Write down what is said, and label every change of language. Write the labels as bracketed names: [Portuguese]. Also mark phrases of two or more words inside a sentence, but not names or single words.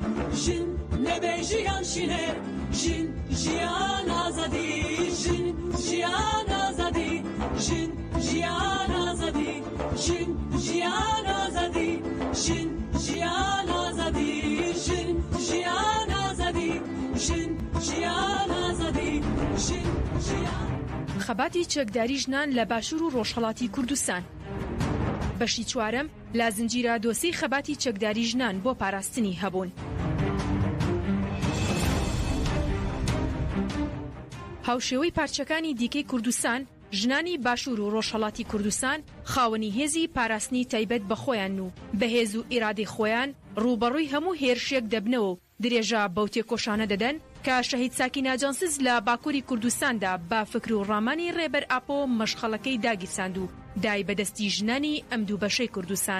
[Kurdish] jin nebe jiyan şine, jin jiyan azadi, jin jiyan azadi, jin jiyan azadi, jin jiyan azadi, jin jiyan azadi, jin jiyan azadi, jin jiyan azadi, jin jiyan. [Central Kurdish] خەباتی چەکداری ژنان لە باشوور و ڕۆژهەڵاتی کوردستان. بەشی چوارەم لا زنجیرە دۆسەی خەباتی چەکداری ژنان بۆ پاراستنی هەبوون. هاوشێوەی پارچەکانی دیکەی کوردستان، ژنانی باشوور و ڕۆژهەڵاتی کوردستان خاوەنی هێزی پاراستنی تایبەت بە خۆیان و بەهێز و ئیرادەی خۆیان ڕوبەڕووی هەموو هێرشێک دەبنەوە و درێژە بەو تێکۆشانە دەدەن کە شەهید ساکینە جانسز لە باکووری کوردستاندا با فکر و ڕامانی ڕێبەر ئاپۆ مەشخەڵەکەی داگیرساند و دای بەدەستی ژنانی ئەم دوو بەشەی کوردستان.